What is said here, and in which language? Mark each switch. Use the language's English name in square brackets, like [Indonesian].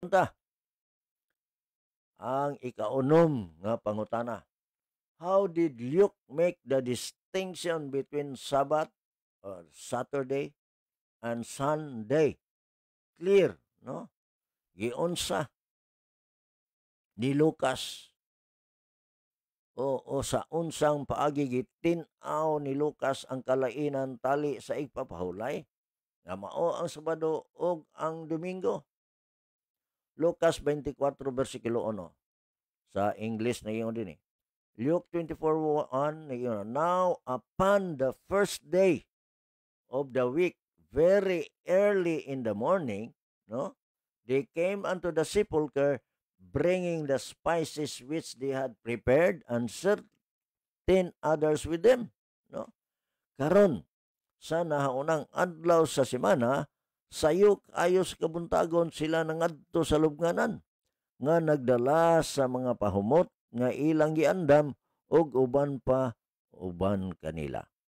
[Cebuano] Ta, ang ikaunom nga pangutana. [English] How did Luke make the distinction between Sabbath or Saturday and Sunday? Clear, no? [Cebuano] Giunsa ni Lucas o sa unsang paagi gitin-aw ni Lucas ang kalainan tali sa igpapahulay nga mao ang Sabado ug ang Domingo. Lucas 24 bersikulo 1. Sa English na yun din eh. [English] Luke 24:1 na yun. Now upon the first day of the week, very early in the morning, no, they came unto the sepulchre, bringing the spices which they had prepared, and certain others with them. No? [Cebuano] Karon, sa nahaunang adlaw sa semana, sayok ayos kabuntagon sila nangadto sa lubnganan, nga nagdala sa mga pahumot nga ilang giandam og uban kanila.